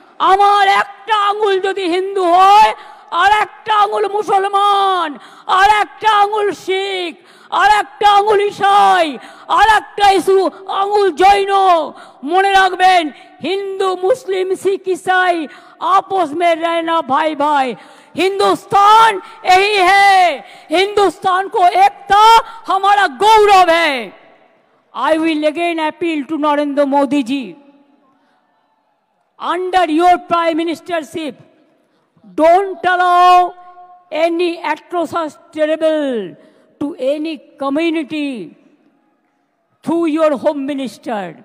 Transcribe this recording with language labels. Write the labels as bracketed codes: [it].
[bn] আমার একটা আঙুল যদি হিন্দু হয়, আর একটা আঙুল মুসলমান, আর একটা আঙুল শিখ, আর একটা আঙুল ইসাই, আর একটা আঙুল জৈন। মনে রাখবেন, [hi] হিন্দু মুসলিম শিখ ইसाई आपस में रहना भाई भाई। हिंदुस्तान यही है, हिंदुस्तान को एकता हमारा गौरव है। [en] I will again appeal to Narendra Modi ji, under your prime ministership, don't allow any atrocious terrible to any community through your home minister.